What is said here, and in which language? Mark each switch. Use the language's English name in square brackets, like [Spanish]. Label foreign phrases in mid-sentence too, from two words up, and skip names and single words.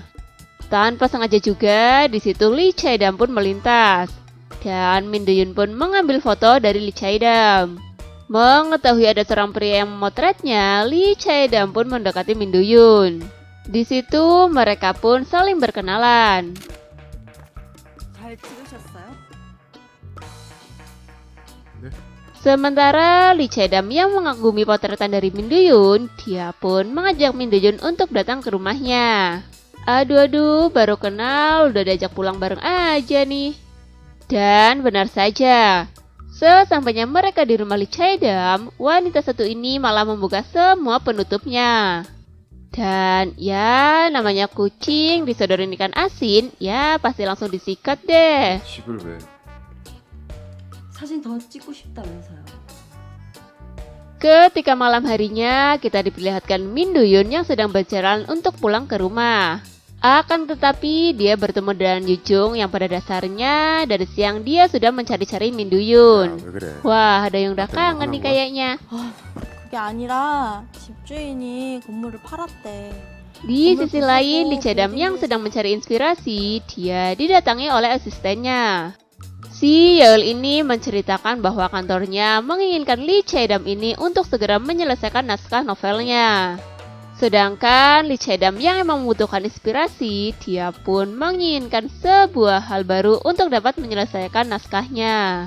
[Indonesian] Tanpa sengaja juga, di situ Lee Chae-dam pun melintas. Dan Min Do Yoon pun mengambil foto dari Lee Chae-dam. Mengetahui ada seorang pria yang memotretnya, Lee Chae-dam pun mendekati Min Do Yoon. Di situ mereka pun saling berkenalan. [Korean] 잘 찍으셨어요? [Indonesian] Sementara Lee Chae-dam yang mengagumi potretan dari Min Do Yoon, dia pun mengajak Min Do Yoon untuk datang ke rumahnya. Aduh, baru kenal udah diajak pulang bareng aja nih. Dan benar saja, sesampainya mereka di rumah Lee Chae-dam, wanita satu ini malah membuka semua penutupnya. Dan ya, namanya kucing disodorin ikan asin, ya pasti langsung disikat deh. [Korean] 집을 왜? 사진 더 찍고 싶다면서요. [Indonesian] Ketika malam harinya, kita diperlihatkan Min Do Yoon yang sedang berjalan untuk pulang ke rumah. Akan tetapi, dia bertemu dengan Yu Jung yang pada dasarnya dari siang dia sudah mencari-cari Min Do Yoon. [Korean] 왜 그래? [Indonesian] Wah, ada yang udah kangen nih kayaknya. [Korean] 그게 아니라 집주인이 건물을 팔았대. [Indonesian] Di sisi lain, Lee Chae-dam yang sedang mencari inspirasi, dia didatangi oleh asistennya. Si Yeol ini menceritakan bahwa kantornya menginginkan Lee Chae-dam ini untuk segera menyelesaikan naskah novelnya. Sedangkan Lee Chae-dam yang emang membutuhkan inspirasi, dia pun menginginkan sebuah hal baru untuk dapat menyelesaikan naskahnya.